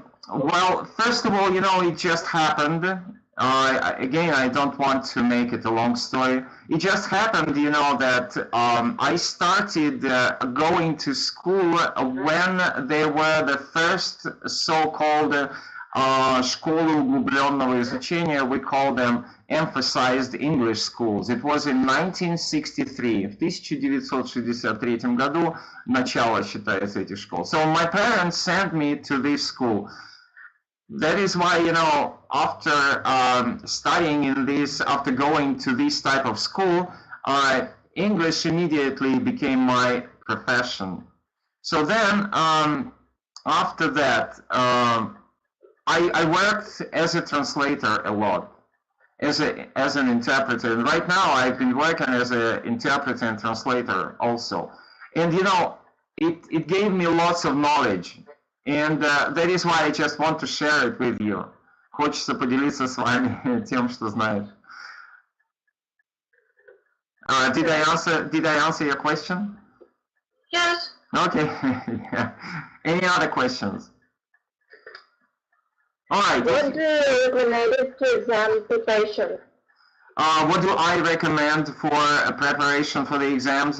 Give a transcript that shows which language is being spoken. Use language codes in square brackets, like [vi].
[en] Well, first of all, you know, it just happened. Again, I don't want to make it a long story. It just happened, you know, that I started going to school when there were the first so-called [ru] школы углубленного изучения, [en] we call them emphasized English schools. It was in 1963, [ru] в 1963 году начало считается этих школ. [en] So my parents sent me to this school. That is why, you know, after studying in this, after going to this type of school, English immediately became my profession. So then, after that, I worked as a translator a lot, as an interpreter. And right now, I've been working as an interpreter and translator also. And, you know, it gave me lots of knowledge. And that is why I just want to share it with you. [ru] Хочется поделиться с вами тем, что знаешь. [en] Did I answer your question? Yes. Okay. Yeah. Any other questions? All right. What do you recommend to exam preparation? What do I recommend for preparation for the exams?